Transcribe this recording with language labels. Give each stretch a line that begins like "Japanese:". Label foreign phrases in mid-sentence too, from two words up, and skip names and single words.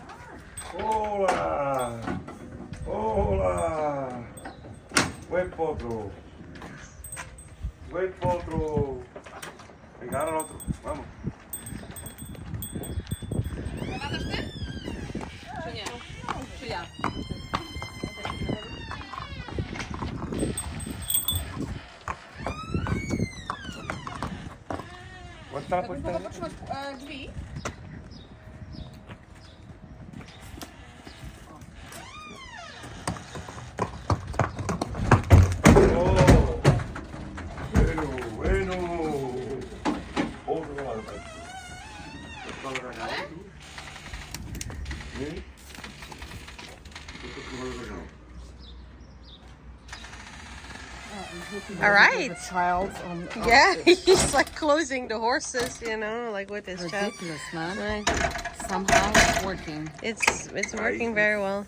Spanish: Hola. Hola. Buen potro. Buen potro. Venga, ahora el otro. Vamos.
Polish: Czy nie? Czy ja?
Spanish: Cuenta la
Polish: Mogę
Spanish: puerta.
Polish: potrzymać drzwi? Oh.
Spanish: Bueno, bueno. Otro lado. Otro lado. Bien.
English: All right. Child Yeah, he's like closing the horses, you know, like with his child. Ridiculous, man. Right. Somehow it's working. It's working very well.